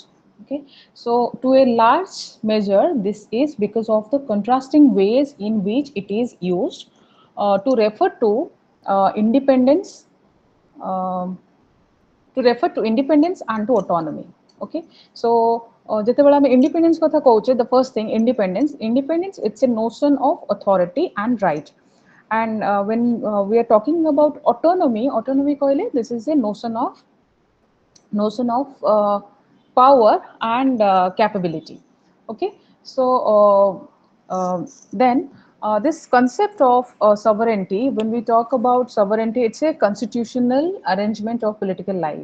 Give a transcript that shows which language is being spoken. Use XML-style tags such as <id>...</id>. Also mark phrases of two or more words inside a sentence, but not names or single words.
<en>Okay, so to a large measure, this is because of the contrasting ways in which it is used to refer to independence. um to refer to independence and to autonomy. Okay, so</en> <or>ଯେତେବେଳେ ଆମେ independence କଥା କହୁଛେ,</or> <en>the first thing, independence it's a notion of authority and right. And when we are talking about autonomy କହିଲେ this is a notion of power and capability. Okay, so then this concept of sovereignty, when we talk about sovereignty, it's a constitutional arrangement of political life.</en>